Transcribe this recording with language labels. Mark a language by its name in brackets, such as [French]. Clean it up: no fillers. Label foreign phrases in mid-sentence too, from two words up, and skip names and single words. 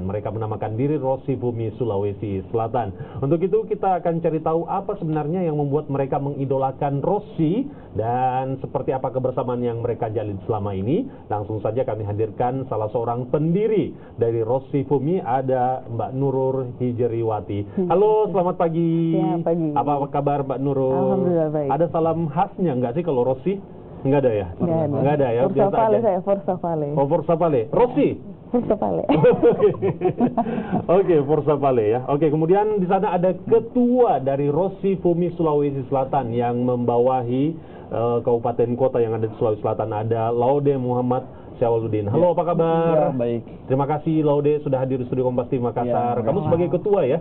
[Indonesian] Mereka menamakan diri Rossi Fumi Sulawesi Selatan. Untuk itu kita akan cari tahu apa sebenarnya yang membuat mereka mengidolakan Rossi dan seperti apa kebersamaan yang mereka jalin selama ini. Langsung saja kami hadirkan salah seorang pendiri dari Rossi Fumi, ada Mbak Nurul Hijriwati. Halo, selamat pagi. Ya, pagi. Apa kabar Mbak Nurul? Alhamdulillah baik. Ada salam khasnya nggak sih kalau Rossi? Nggak ada ya? Nggak ada ya? Forza Vale saya, Forza Vale. Oh, Forza Vale. Rossi? Forza Vale. Oke, Forza Vale ya. Oke, kemudian di sana ada ketua dari Rossi Fumi Sulawesi Selatan yang membawahi kabupaten kota yang ada di Sulawesi Selatan. Ada Laude Muhammad Syawaludin. Halo, apa kabar? Ya, baik. Terima kasih Laude sudah hadir di studio Kompas TV Makassar. Ya, Kamu sebagai ketua ya?